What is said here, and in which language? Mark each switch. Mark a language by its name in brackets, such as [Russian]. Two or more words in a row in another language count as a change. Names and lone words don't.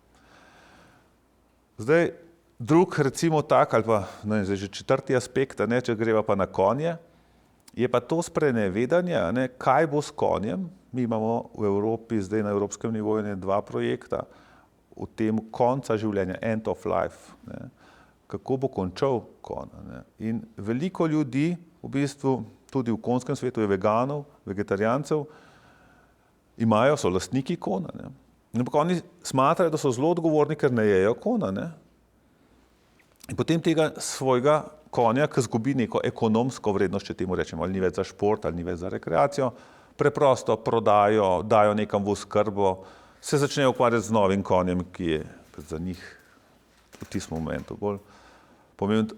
[Slovenian] Zdaj, drug recimo tak, ali pa zdaj že četrti aspekt, ne, če greva pa na konje, je pa to sprenevedanje, ne, kaj bo s konjem. Mi imamo v Evropi, zdaj na evropskem nivoju, dva projekta o tem konca življenja, [English] end of life, [Slovenian] ne, kako bo končal konj. Ne. In veliko ljudi, v bistvu tudi v konjskem svetu je veganov, vegetarijancev, so lastniki konja. Ne. Ampak oni smatrajo, da so zelo odgovorni, ker ne jejo konja. Ne. In potem tega svojega konja, ki izgubi neko ekonomsko vrednost, če temu rečemo, ali ni več za šport, ali ni več za rekreacijo, preprosto prodajo, dajo nekam v oskrbo, se začnejo ukvarjati z novim konjem, ki je za njih v tistem momentu bolj pomemben.